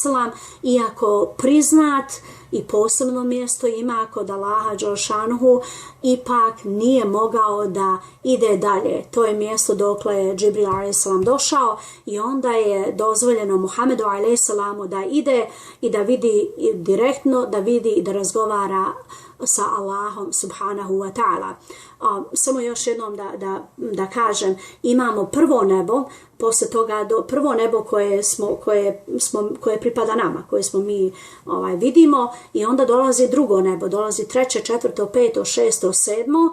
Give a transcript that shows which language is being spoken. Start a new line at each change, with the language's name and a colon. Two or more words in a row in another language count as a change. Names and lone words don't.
Bosnian: iako priznat i posebno mjesto ima kod Allaha dželšanuhu, ipak nije mogao da ide dalje. To je mjesto dokle je Džibril a.s. došao, i onda je dozvoljeno Muhammedu a.s. da ide i da vidi direktno, da vidi i da razgovara sa Allahom
Arabic: سبحانه وتعالى.
Bosnian: Samo još jednom da kažem, imamo prvo nebo, poslije toga prvo nebo koje pripada nama, koje smo mi vidimo, i onda dolazi drugo nebo, dolazi treće, četvrto, peto, šesto, sedmo.